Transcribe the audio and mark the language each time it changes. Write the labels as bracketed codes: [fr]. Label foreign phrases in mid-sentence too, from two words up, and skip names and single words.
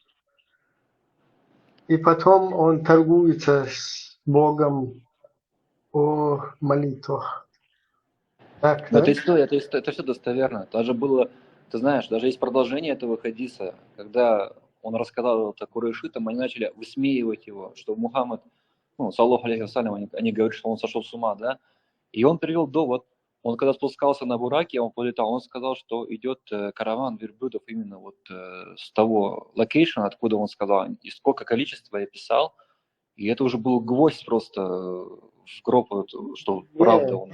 [ru] И потом он торгуется с Богом о молитвах. Так, да? Это история, это все достоверно. Даже было Ты знаешь, даже есть продолжение этого хадиса, когда он рассказал это курайшитам, они начали высмеивать его, что Мухаммад, [ar] صلى الله عليه وسلم, [ru] они говорят, что он сошел с ума, да? И он привел довод. Он когда спускался на бураке, он полетал, он сказал, что идет караван верблюдов именно вот с того локейшена, откуда он сказал, и сколько количества я писал, и это уже был гвоздь просто в гроб, что правда он.